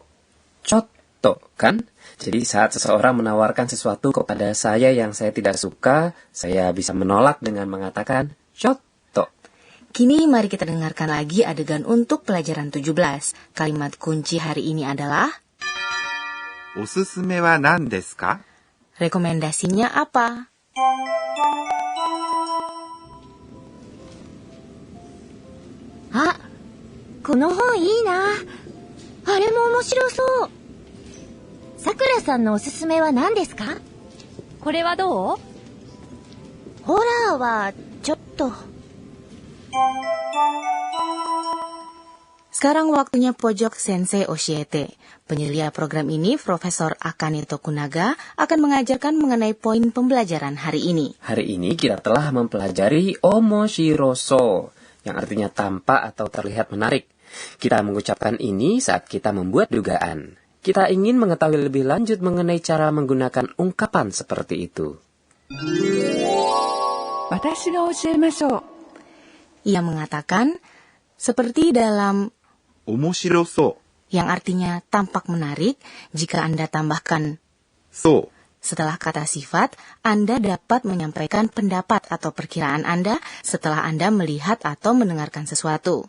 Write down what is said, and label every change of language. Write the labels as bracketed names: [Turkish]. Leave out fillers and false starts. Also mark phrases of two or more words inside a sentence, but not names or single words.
[Indonesian] Cotto, kan? Jadi saat seseorang menawarkan sesuatu kepada saya yang saya tidak suka, saya bisa menolak dengan mengatakan cotto. Kini mari kita dengarkan lagi adegan untuk pelajaran 17. Kalimat kunci hari ini adalah [Japanese] おおすすめは何ですか? Rekomendasinya apa? Ah, この本いいな。あれも面白そう。さくらさんのおすすめは何ですか？これはどう？ホラーはちょっと。 [Indonesian] Sekarang waktunya pojok [Japanese] 先生教えて. [Indonesian] Penyelia program ini, Profesor Akane Tokunaga, akan mengajarkan mengenai poin pembelajaran hari ini. Hari ini kita telah mempelajari omoshiroso, yang artinya tampak atau terlihat menarik. Kita mengucapkan ini saat kita membuat dugaan. Kita ingin mengetahui lebih lanjut mengenai cara menggunakan ungkapan seperti itu. [Japanese] 私が教えましょう。 [Indonesian] Ia mengatakan, seperti dalam [Japanese] 面白そ [Indonesian] yang artinya tampak menarik, jika Anda tambahkan [Japanese] う。そう。 [Indonesian] setelah kata sifat, Anda dapat menyampaikan pendapat atau perkiraan Anda setelah Anda melihat atau mendengarkan sesuatu.